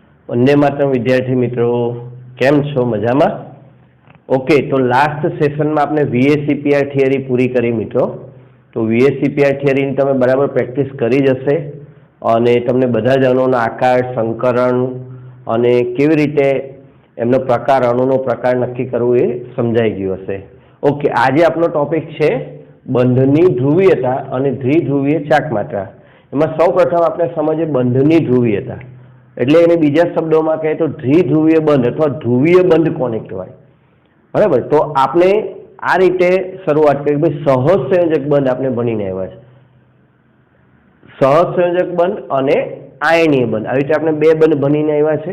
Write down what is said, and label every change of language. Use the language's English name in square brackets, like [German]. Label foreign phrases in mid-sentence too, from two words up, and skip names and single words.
[Hindi] वंदे मातरम विद्यार्थी मित्रों, [Gujarati] કેમ છો? મજામાં? [Hindi] ओके, तो लास्ट सेशन में आपने VACPR थियरी पूरी करी मित्रों। [Gujarati] તો VACPR થિયરી તમે બરાબર પ્રેક્ટિસ કરી જશે અને તમને બધા જ અણુઓનો આકાર, સંકરણ અને કેવી રીતે એમનો પ્રકાર, અણુનો પ્રકાર નક્કી કરવો એ સમજાઈ ગયું હશે। ઓકે, આજે આપનો ટૉપિક છે બંધની ધ્રુવીયતા અને દ્વિધ્રુવીય ચાકમાત્રા। એમાં સૌપ્રથમ આપણે સમજીએ બંધની ધ્રુવીયતા એટલે એને બીજા શબ્દોમાં કહે તો દ્વિધ્રુવીય બંધ અથવા ધ્રુવીય બંધ કોને કહેવાય? બરાબર, તો આપણે આ રીતે શરૂઆત કરી ભાઈ સહજ સંયોજક બંધ આપણે ભણીને આવ્યા છે। સહજ સંયોજક બંધ અને આયનીય બંધ, આવી રીતે આપણે બે બંધ ભણીને આવ્યા છે।